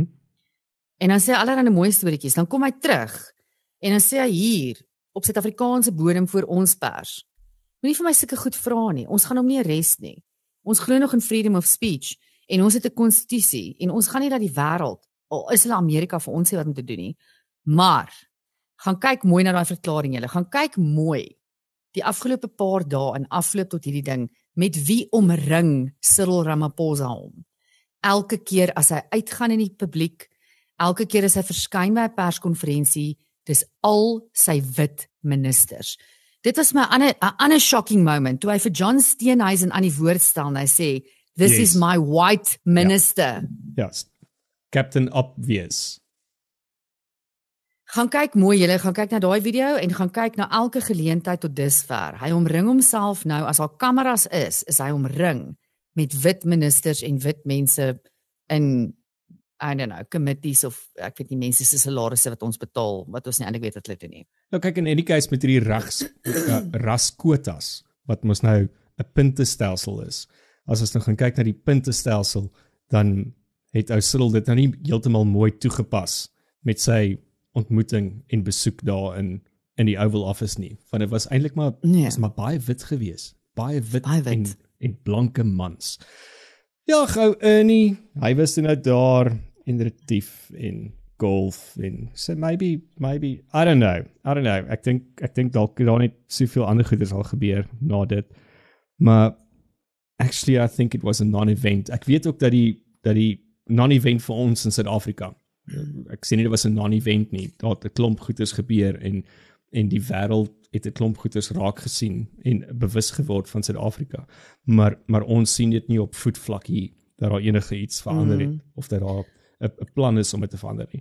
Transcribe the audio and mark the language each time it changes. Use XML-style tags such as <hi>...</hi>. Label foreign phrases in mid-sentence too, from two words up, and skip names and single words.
<af>En dan sê hy allerlei mooi storieetjies, dan kom hy terug, en dan sê hy hier, op Suid-Afrikaanse bodem voor ons pers, moenie vir my sulke goed vra nie, ons gaan hom nie arrest nie, ons glo nog in</af> <en>freedom of speech,</en> <af>en ons het 'n konstitusie, en ons gaan nie dat die wêreld, al is hulle Amerika vir ons sê wat om te doen nie, maar, gaan kyk mooi na daai verklaring julle, gaan kyk mooi, die afgelope paar dae in afloop tot hierdie ding, met wie omring Cyril Ramaphosa hom. Elke keer as hy uitgaan in die publiek, elke keer as hy verskyn by 'n perskonferensie, dis al sy wit ministers. Dit was my 'n ander</af> <en>shocking moment,</en> <af>toe hy vir John Steenhuisen aan die woord stel en hy sê,</af> <en>this is my white minister. Yes. Captain Obvious.</en> <af>Gaan kyk mooi julle, gaan kyk na daai video en gaan kyk na elke geleentheid tot dusver. Hy omring homself nou, as al kameras is hy omring met wit ministers en wit mense in,</af> <en>I don't know, committees of,</en> <af>ek weet nie, mense se salarisse wat ons betaal, wat ons nie eintlik weet wat hulle doen nie. Nou kyk, in die case met hierdie raskwotas, wat mos nou 'n puntestelsel is. As ons nou gaan kyk na die puntestelsel, dan het ou Cyril dit nou nie heeltemal mooi toegepas met sy ontmoeting en besoek daar in die Oval Office nie. Want dit was eintlik maar, was maar baie wit gewees. Baie wit. En blanke mans. Ja, gou Ernie, hy was nou daar en retief en golf en so</af> <en>maybe I don't know.</en> <af>Ek dink dalk daar net soveel ander goeders al gebeur na dit.</af> <en>Maar actually I think it was a non-event.</en> <af>Ek weet ook dat die non-event vir ons in Suid-Afrika. Ek sê nie dit was 'n non-event nie. Daar het 'n klomp goeders gebeur en die wêreld het 'n klomp goeders raak gesien en bewus geword van Suid-Afrika. Maar ons sien dit nie op voetvlak hier dat daar enige iets verander het of dat daar 'n plan is om dit te verander nie.</af>